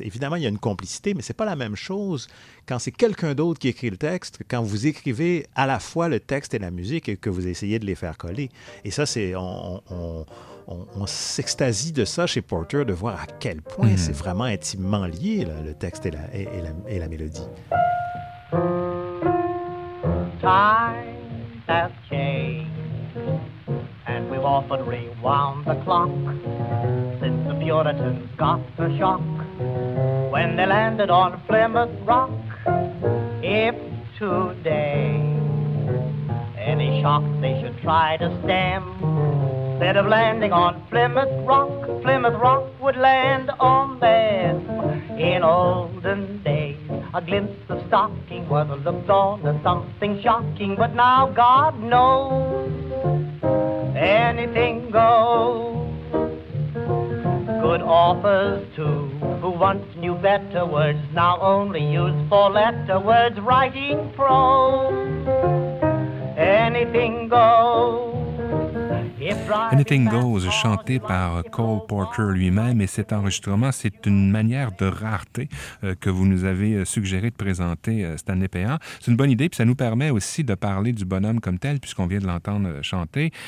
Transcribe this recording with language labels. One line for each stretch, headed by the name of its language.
French: Évidemment, il y a une complicité, mais ce n'est pas la même chose quand c'est quelqu'un d'autre qui écrit le texte, quand vous écrivez à la fois le texte et la musique et que vous essayez de les faire coller. Et ça, c'est on s'extasie de ça chez Porter, de voir à quel point c'est vraiment intimement lié, là, le texte et la mélodie.
English: Times have changed, and we've often rewound the clock since the Puritans got the shock when they landed on Plymouth Rock. If today any shock they should try to stem, instead of landing on Plymouth Rock would land on them. In olden days, a glimpse of stocking was looked on as something shocking, but now God knows anything goes. Good authors too, who once knew better words, now only use four-letter words, writing prose. Anything goes.
French: Anything Goes, chanté par Cole Porter lui-même, et cet enregistrement, c'est une manière de rareté que vous nous avez suggéré de présenter Stanley Payant. C'est une bonne idée, puis ça nous permet aussi de parler du bonhomme comme tel, puisqu'on vient de l'entendre chanter.